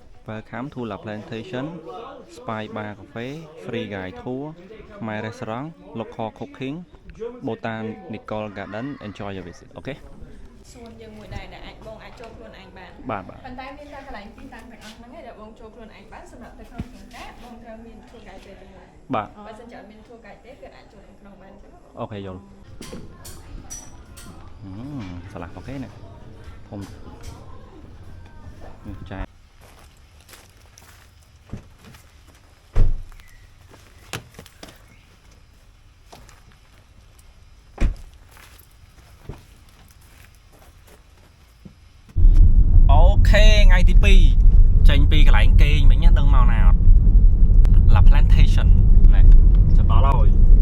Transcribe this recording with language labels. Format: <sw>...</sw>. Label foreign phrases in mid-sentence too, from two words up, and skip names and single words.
<en>Welcome to La Plantation, Spy Bar Cafe, Free Guide Tour, My Restaurant, Local Cooking, Botanical Garden. Enjoy your visit. Okay?</en> <km>សួនយើងមួយដែរដែលអាចបងអាចចូលខ្លួនឯងបាន បាទ ប៉ុន្តែមានតែកន្លែងទីតាំងទាំងអស់ហ្នឹងឯងដែលបងចូលខ្លួនឯងបានសម្រាប់ទៅក្នុងក្នុងការបងត្រូវមាន</km> <en>tour guide</en> <km>ទេជាមួយ បាទ បើសិនជាអត់មាន</km> <en>tour guide</en> <km>ទេគឺអាចចូលក្នុងបានទេ អូខេយល់ឆ្លាស់អូខេណាធំនេះចាអូខេថ្ងៃទី2ចេញពីកន្លែងគេងមិញណាដឹងមកណាអត់ La Plantation ណែចាប់ដល់ហើយ</km>